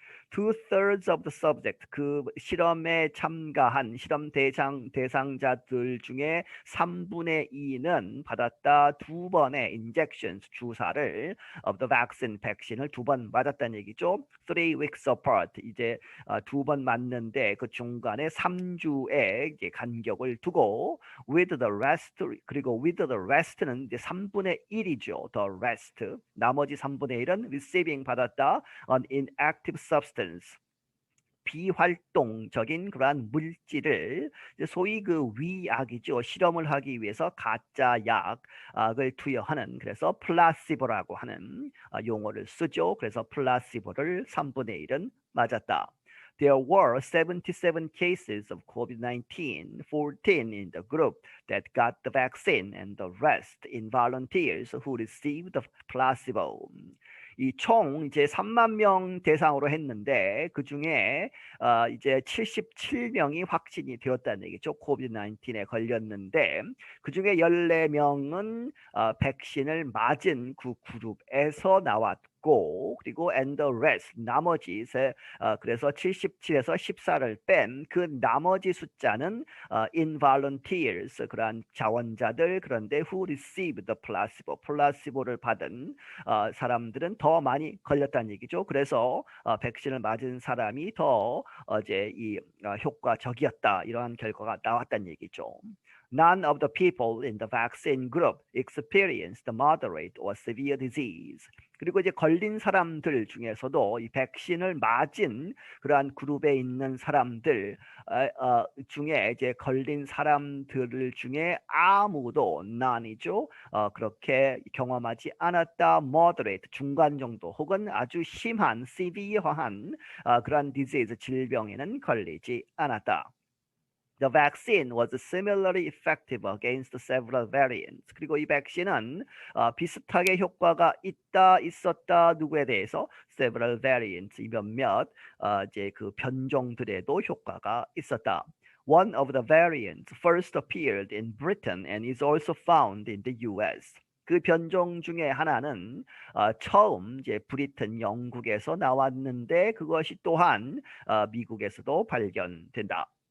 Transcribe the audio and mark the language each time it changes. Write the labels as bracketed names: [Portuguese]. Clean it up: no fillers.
[English] Two-thirds of the subject, [Korean] 그 실험에 참가한 실험 대상자들 중에 3분의 2는 받았다 2번의 injections, 주사를 [English] of the vaccine, [Korean] 백신을 2번 맞았다는 얘기죠. [English] 3 weeks apart, [Korean] 이제 2번 맞는데 그 중간에 3주의 이제 간격을 두고 [English] with the rest, [Korean] 그리고 with the rest는 이제 3분의 1이죠. [English] the rest, [Korean] 나머지 3분의 1은 receiving 받았다 [English] an inactive substance, [Korean] 비활동적인 그러한 물질을 소위 그 위약이죠. 실험을 하기 위해서 가짜 약을 투여하는 그래서 플라시보라고 하는 용어를 쓰죠. 그래서 플라시보를 3분의 1은 맞았다. [English] There were 77 cases of COVID-19, 14 in the group that got the vaccine and the rest in volunteers who received the placebo. [Korean] 이 총 이제 3만 명 대상으로 했는데 그 중에 이제 77명이 확진이 되었다는 얘기죠. 코비드-19에 걸렸는데 그 중에 14명은 백신을 맞은 그 그룹에서 나왔고 있고 그리고 [English] and the rest [Korean] 나머지 그래서 77에서 14를 뺀 그 나머지 숫자는 involunteers 그러한 자원자들 그런데 [English] who received the placebo [Korean] 플라시보를 받은 사람들은 더 많이 걸렸다는 얘기죠. 그래서 백신을 맞은 사람이 더 이제 이 효과적이었다 이러한 결과가 나왔다는 얘기죠. [English] None of the people in the vaccine group experienced moderate or severe disease. [Korean] 그리고 이제 걸린 사람들 중에서도 이 백신을 맞은 그러한 그룹에 있는 사람들 중에 이제 걸린 사람들 중에 아무도 none이죠. 그렇게 경험하지 않았다. moderate 중간 정도 혹은 아주 심한 severe한 그러한 disease 질병에는 걸리지 않았다. [English] The vaccine was similarly effective against several variants. [Korean] 그리고 이 백신은 비슷하게 효과가 있었다 누구에 대해서 [English] several variants [Korean] 이 몇몇 이제 그 변종들에도 효과가 있었다. [English] One of the variants first appeared in Britain and is also found in the U.S. [Korean] 그 변종 중에 하나는 처음 이제 브리튼 영국에서 나왔는데 그것이 또한 미국에서도 발견된다.